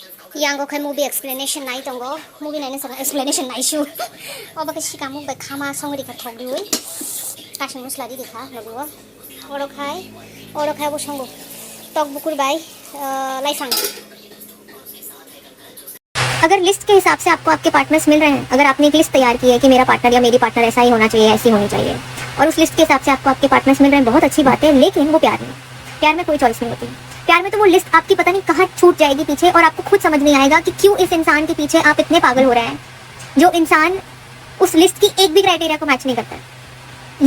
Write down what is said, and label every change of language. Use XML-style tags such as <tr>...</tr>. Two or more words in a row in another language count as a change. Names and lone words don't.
<trp>Yang ko kay movie explanation nai tongo movie nai sa explanation nai shu oba ke shika mu ba khama songri ka thok diui kasing musla di dekha lagu oro khai bo songo tok bukur bai lai sang</trp> <hi>अगर लिस्ट के हिसाब से आपको आपके पार्टनर्स मिल रहे हैं, अगर आपने एक लिस्ट तैयार की है कि मेरा पार्टनर या मेरी पार्टनर ऐसा ही होना चाहिए, ऐसी होनी चाहिए, और उस लिस्ट के हिसाब से आपको आपके पार्टनर्स मिल रहे हैं, बहुत अच्छी बात है। लेकिन वो प्यार में कोई चॉइस नहीं होती। प्यार में तो वो लिस्ट आपकी पता नहीं कहाँ छूट जाएगी पीछे, और आपको खुद समझ नहीं आएगा कि क्यों इस इंसान के पीछे आप इतने पागल हो रहे हैं जो इंसान उस लिस्ट की एक भी क्राइटेरिया को मैच नहीं करता है।</hi>